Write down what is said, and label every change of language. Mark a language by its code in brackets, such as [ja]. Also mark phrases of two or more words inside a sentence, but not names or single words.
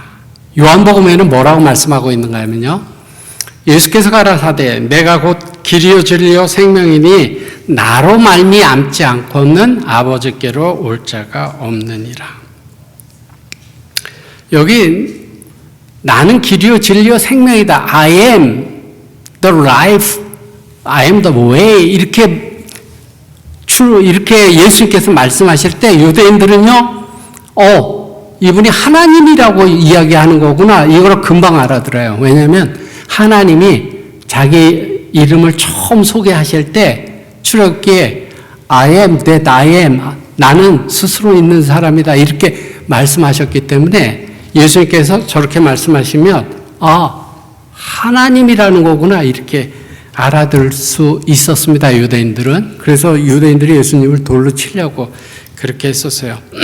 [ko] 요한복음에는 뭐라고 말씀하고 있는가 하면요. 예수께서 가라사대 내가 곧 길이요 진리요 생명이니 나로 말미암지 않고는 아버지께로 올 자가 없느니라. 여기 나는 길이요 진리요 생명이다. [en] I am the life, I am the way [ko] 이렇게 예수님께서 말씀하실 때 유대인들은요. 이분이 하나님이라고 이야기하는 거구나. 이걸 금방 알아들어요. 왜냐하면 하나님이 자기 이름을 처음 소개하실 때 출애굽기에 [en] I am that I am [ko] 나는 스스로 있는 사람이다 이렇게 말씀하셨기 때문에 예수님께서 저렇게 말씀하시면 하나님이라는 거구나 이렇게 알아들 수 있었습니다. 유대인들은. 그래서 유대인들이 예수님을 돌로 치려고 그렇게 했었어요.